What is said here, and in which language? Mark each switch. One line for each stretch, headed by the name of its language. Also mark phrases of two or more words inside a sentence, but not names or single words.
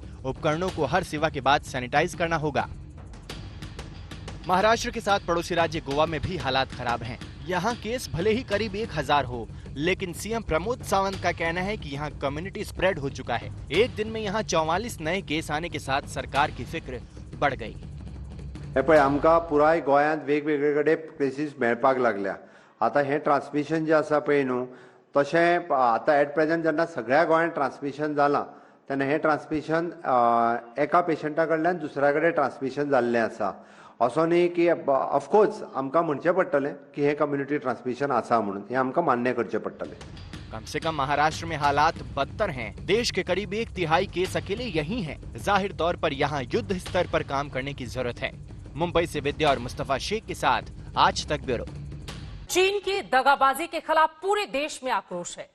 Hindi: उपकरणों को हर सेवा के बाद सैनिटाइज करना होगा। महाराष्ट्र के साथ पड़ोसी राज्य गोवा में भी हालात खराब हैं। यहाँ केस भले ही करीब 1000 हो, लेकिन सीएम प्रमोद सावंत का कहना है कि यहाँ
English: community spread
Hindi: हो चुका है। एक दिन में यहाँ 44 नए केस आने के साथ सरकार की फिक्र बढ़ गई।
Konkani: पळय आमकां पुराय गोंयांत वेगवेगळे कडेन केसीस मेळपाक लागल्या। आता हे ट्रान्समिशन जे आसा पळय न्हू, तशें आता
English: at present
Konkani: जेन्ना सगळ्या गोंयांत ट्रान्समिशन जालां तेन्ना हे ट्रान्समिशन एका पेशंटा कडल्यान दुसऱ्या कडेन ट्रान्समिशन जाल्लें आसा। असो न्ही की ऑफकोर्स आमकां म्हणचें पडटलें की हे
English: community transmission
Konkani: आसा म्हणून, हे आमकां मान्य करचें पडटलें।
Hindi: कम से कम महाराष्ट्र में हालात बदतर हैं। देश के करीब 1/3 केस अकेले यही हैं। जाहिर तौर पर यहाँ युद्ध स्तर पर काम करने की जरूरत है। मुंबई से विद्या और मुस्तफा शेख के साथ आज तक ब्यूरो। चीन की दगाबाजी के खिलाफ पूरे देश में आक्रोश है।